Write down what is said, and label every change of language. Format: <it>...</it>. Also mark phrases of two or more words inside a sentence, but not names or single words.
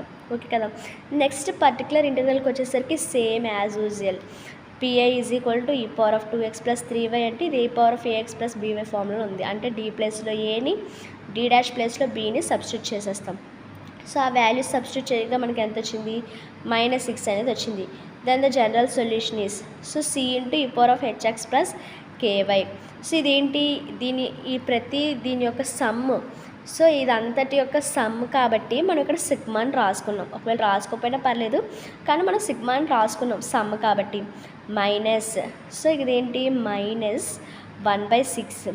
<te>ఓకే కదా.</te> <en>next particular integral</en> <te>వచ్చేసరికి</te> <en>same as usual</en> <te>pi = e⁴ x + 3y అంటే ఇది e⁴ax + by ఫార్ములా ఉంది. అంటే d ప్లేస్లో ఏని, d' ప్లేస్లో bని సబ్స్టిట్యూట్ చేసేస్తాం. సో ఆ</te> <en>values substitute</en> <te>చేయగా మనకి ఎంత వచ్చింది?</te> <en>-6</en> <te>అనేది వచ్చింది.</te> <en>then the general solution is so c × e⁴hx + ky.</en> <te>సో ఇదేంటి? దీని యొక్క సమ్. సో ఇదంతటి యొక్క సమ్ కాబట్టి మనం ఇక్కడ సిగ్మాని రాసుకున్నాం. ఒకవేళ రాసుకోకపోయినా పర్లేదు, కానీ మనం సిగ్మాని రాసుకున్నాం సమ్ కాబట్టి. మైనస్, సో ఇదేంటి? -1/6.</te>